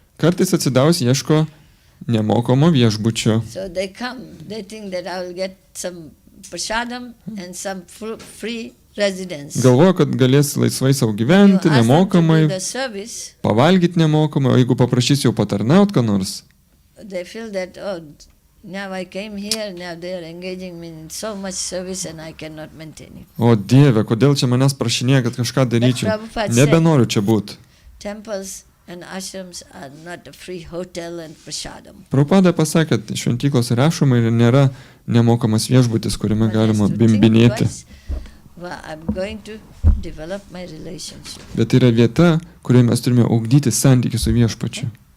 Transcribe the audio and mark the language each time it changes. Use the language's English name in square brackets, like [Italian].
[Lithuanian] Kartais atsidavus ieško nemokamo viešbučio. [English] So they come, they think that I will get some prasadam and some free residence. [Lithuanian] Galvoja, kad galės laisvai savo gyventi, nemokamai, pavalgyti nemokamai, o jeigu paprašys jau patarnaut ką nors. [English] They feel that, oh, now I came here, now they are engaging me in so much service and I cannot maintain it. [Lithuanian] O Dieve, kodėl čia manęs prašinėja, kad kažką daryčiau? Nebenoriu čia būti. [English] Temples and ashrams are not a free hotel and prasadam. [Lithuanian] Prabhupada pasakė, kad šventyklos ir ašramai nėra nemokamas viešbutis, kuriame galima bimbinėti. [English] Well, I'm going to develop my relationship. [Lithuanian] Bet yra vieta, kurioje mes turime ugdyti santykį su viešpačiu.